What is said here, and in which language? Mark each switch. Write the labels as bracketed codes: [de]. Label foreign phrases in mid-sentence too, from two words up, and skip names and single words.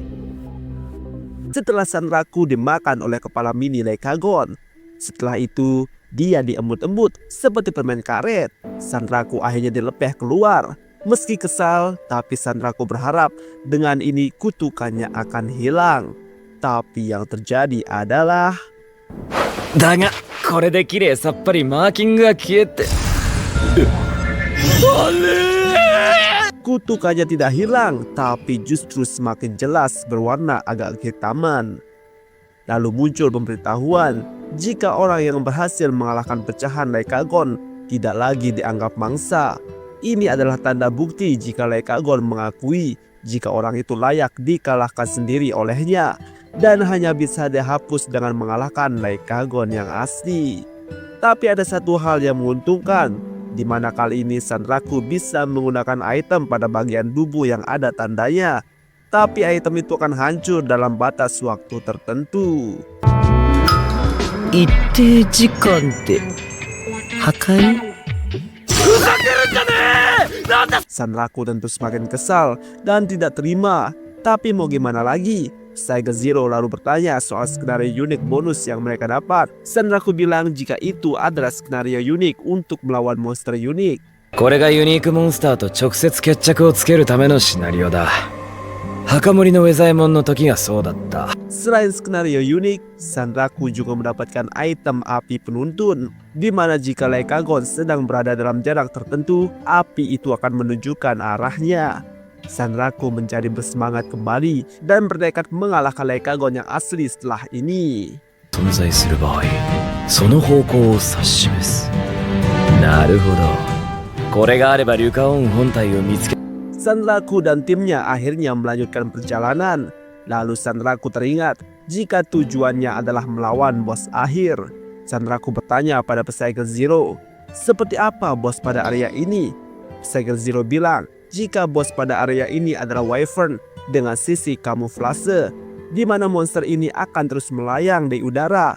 [id] Setelah Sanraku dimakan oleh kepala mini Lycagon, setelah itu dia diembut-embut seperti permen karet. Sanraku akhirnya dilepeh keluar. Meski kesal, tapi Sanraku berharap dengan ini kutukannya akan hilang. Tapi yang terjadi adalah [ja] だがこれで綺麗さっぱりマーキングが消えて [id] kutukannya tidak hilang, tapi justru semakin jelas berwarna agak kehitaman. Lalu muncul pemberitahuan jika orang yang berhasil mengalahkan pecahan Lycagon tidak lagi dianggap mangsa. Ini adalah tanda bukti jika Lycagon mengakui jika orang itu layak dikalahkan sendiri olehnya dan hanya bisa dihapus dengan mengalahkan Lycagon yang asli. Tapi ada satu hal yang menguntungkan, di mana kali ini Sanraku bisa menggunakan item pada bagian tubuh yang ada tandanya. Tapi item itu akan hancur dalam batas waktu tertentu. [ja] 一定時間で破壊 [id] Sanraku tentu semakin kesal dan tidak terima. Tapi mau gimana lagi? Psycho Zero lalu bertanya soal skenario unik bonus yang mereka dapat. Sanraku bilang jika itu adalah skenario unik untuk melawan monster unik. [ja] これがユニークモンスターと直接決着をつけるためのシナリオだ。墓守のウェザエモンの時がそうだった。 [id] Selain skenario unik, Sanraku juga mendapatkan item api penuntun, di mana jika Lycagon sedang berada dalam jarak tertentu, api itu akan menunjukkan arahnya. Sanraku menjadi bersemangat kembali dan bertekad mengalahkan Lycagon yang asli setelah ini. [ja] 存在する場合、その方向を指し示す。なるほど。これがあればリュカオン本体を見つけ [id] Sanraku dan timnya akhirnya melanjutkan perjalanan. Lalu Sanraku teringat jika tujuannya adalah melawan bos akhir. Sanraku bertanya pada Psycho Zero, seperti apa bos pada area ini? Psycho Zero bilang jika bos pada area ini adalah Wyvern dengan sisi kamuflase, di mana monster ini akan terus melayang di udara.